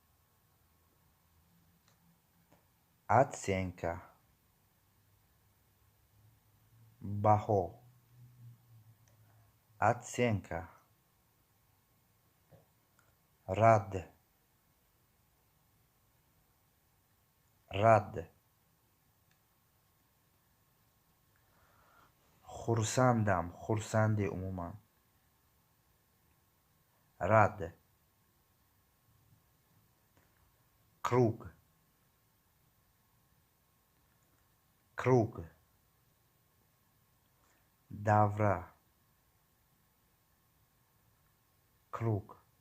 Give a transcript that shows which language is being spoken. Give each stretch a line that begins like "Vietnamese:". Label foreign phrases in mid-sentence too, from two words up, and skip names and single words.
Russian: Оценка.
Tajik: Бахо.
Russian: Оценка. Рад. Рад.
Tajik: Хурсандам. Хурсанди умуман.
Russian: Рад. Круг. Круг.
Tajik: Давра. Круг.